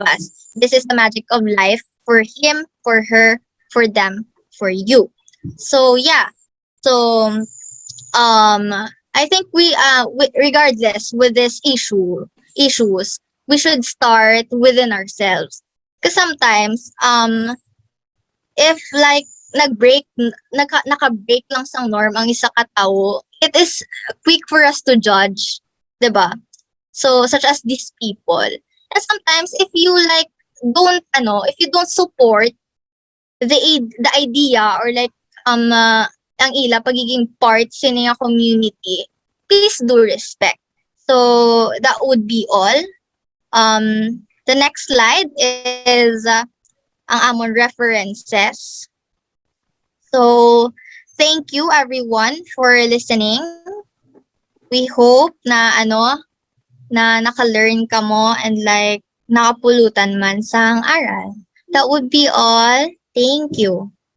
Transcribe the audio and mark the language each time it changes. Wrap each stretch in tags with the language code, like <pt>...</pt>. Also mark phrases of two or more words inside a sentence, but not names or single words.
<en>This is the magic of life for him, for her, for them, for you. So yeah. So I think regardless with this issues, we should start within ourselves. Because sometimes if like</en> <hil>naka-break lang sang norm ang isa ka tao,</hil> <en>it is quick for us to judge, 'di ba? So such as these people. And sometimes if you if you don't support the idea or</en> <hil>ang ila pagiging part sa niya</hil> <en>community, please do respect. So that would be all. The next slide is</en> <hil>ang amon</hil> <en>references. So thank you everyone for listening. We hope</en> <hil>na na naka-learn ka mo and nakapulutan man sang aral.</hil> <en>That would be all. Thank you.</en>